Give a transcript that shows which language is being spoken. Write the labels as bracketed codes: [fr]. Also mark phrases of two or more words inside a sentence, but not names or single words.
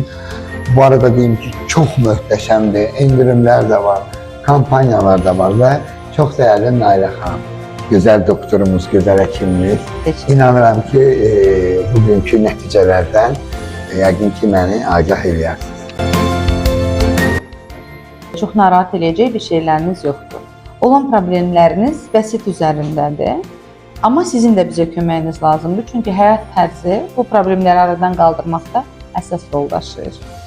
[tr] Bu arada diyeyim ki çok möhtəşəmdir. İndirimler de var, kampanyalar da var ve çok değerli Nailə xanım. Güzel doktorumuz, güzel hekimimiz. [az] İnanıram ki bugünkü nəticələrdən yəqin ki məni agah eləyərsiniz. Çox narahat edəcək bir şeyləriniz yoxdur. Olan problemləriniz bəsit üzərindədir. Amma sizin də bizə köməyiniz lazımdır. Çünki həyat tərzi bu problemləri aradan qaldırmaqda əsas rol daşıyır.